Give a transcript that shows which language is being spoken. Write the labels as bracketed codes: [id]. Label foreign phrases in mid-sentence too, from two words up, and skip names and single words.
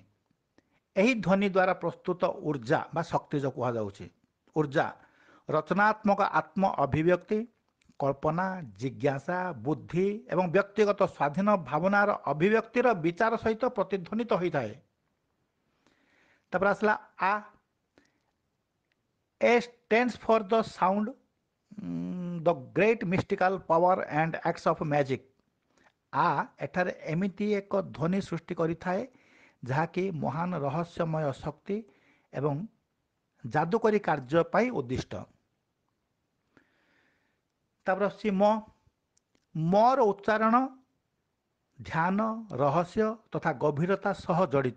[or] ଏହି ଧ୍ୱନି ଦ୍ୱାରା ପ୍ରସ୍ତୁତ ଊର୍ଜା ବା ଶକ୍ତି ଯେଉଁ କୁହାଯାଉଛି, ଊର୍ଜା ରଚନାତ୍ମକ ଆତ୍ମ ଅଭିବ୍ୟକ୍ତି, କଳ୍ପନା, ଜିଜ୍ଞାସା, ବୁଦ୍ଧି ଏବଂ ବ୍ୟକ୍ତିଗତ ସ୍ୱାଧୀନ ଭାବନାର ଅଭିବ୍ୟକ୍ତିର ବିଚାର ସହିତ ପ୍ରତିଧ୍ୱନିତ ହୋଇଥାଏ। ତାପରେ ଆସିଲା ଆ। [en] A stands for the sound, the great mystical power and acts of magic. [or] ଆ ଏଠାରେ ଏମିତି ଏକ ଧ୍ୱନି ସୃଷ୍ଟି କରିଥାଏ ଯାହାକି ମହାନ ରହସ୍ୟମୟ ଶକ୍ତି ଏବଂ ଯାଦୁକରୀ କାର୍ଯ୍ୟ ପାଇଁ ଉଦ୍ଦିଷ୍ଟ। ତାପରେ ଆସୁଛି ମ। ମୋର ଉଚ୍ଚାରଣ ଧ୍ୟାନ, ରହସ୍ୟ ତଥା ଗଭୀରତା ସହ ଜଡ଼ିତ।